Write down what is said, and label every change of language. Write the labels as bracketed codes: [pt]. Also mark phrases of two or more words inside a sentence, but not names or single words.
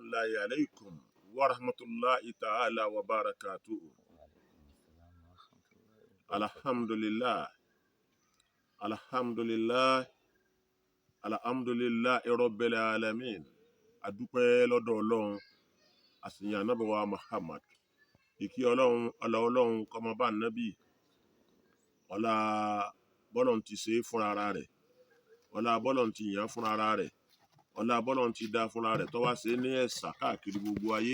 [ar] الله عليكم ورحمة الله تعالى وبركاته. الحمد لله الحمد لله الحمد لله رب العالمين. [yo] adúpẹ́ lọ́dọ̀ Ọlọ́run àsìyàn Ànábì wa Muhammad, ìkí Ọlọ́run Ọlọ́run kó máa bá Ànábì, ọlá bọ́lọ́run ti ṣe fúnra ara rẹ̀, ọlá bọ́lọ́run ti yàn fúnra ara rẹ̀, ọlá bọ́lọ́run ti dá fúnra rẹ̀ tó wá ṣe ní ẹ̀sà káàkiri gbogbo ayé.